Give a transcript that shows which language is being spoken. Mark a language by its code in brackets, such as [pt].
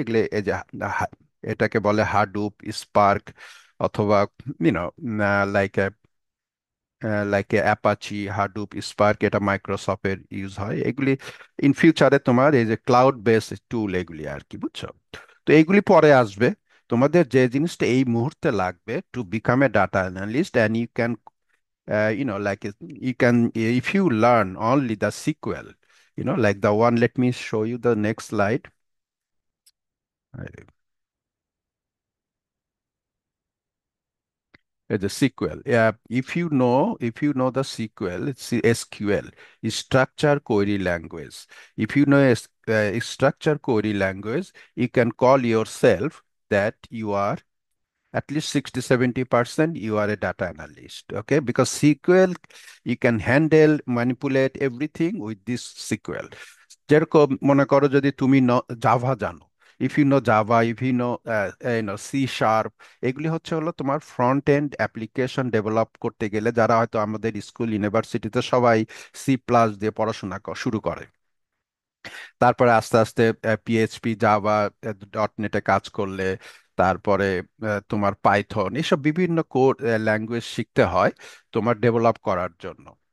[bn] এগুলো এই যে এটাকে বলে হাডুপ, স্পার্ক, অথবা you know like like Apache, হাডুপ, spark, এটা মাইক্রোসফটের ইউজ হয় এগুলি। ইন ফিউচারে তোমার এই যে ক্লাউড বেস টুল এগুলি আর কি, বুঝছো? তো এইগুলি পরে আসবে। তোমাদের যে জিনিসটা এই মুহূর্তে লাগবে [en] To become a data analyst, and you can like you can, if you learn only the SQL, like the one, let me show you the next slide. The SQL. Yeah, if you know the SQL, it's SQL, is structure query language. If you know structure query language, you can call yourself that you are at least 60-70% you are a data analyst. Okay, because SQL, you can handle, manipulate everything with this SQL. [bn] যেরকম মনে করো যদি তুমি Java জানো, [en] if you know Java, if you know C sharp, [bn] এগুলি হচ্ছে হলো তোমার ফ্রন্ট এন্ড অ্যাপ্লিকেশন ডেভেলপ করতে গেলে, যারা হয়তো আমাদের স্কুল ইউনিভার্সিটিতে সবাই সি প্লাস দিয়ে পড়াশোনা শুরু করে, তারপরে আস্তে আস্তে পিএইচপি, জাভা, ডট নেটে কাজ করলে, তারপরে তোমার পাইথন, এসব বিভিন্ন কোড ল্যাঙ্গুয়েজ শিখতে হয় তোমার ডেভেলপ করার জন্য।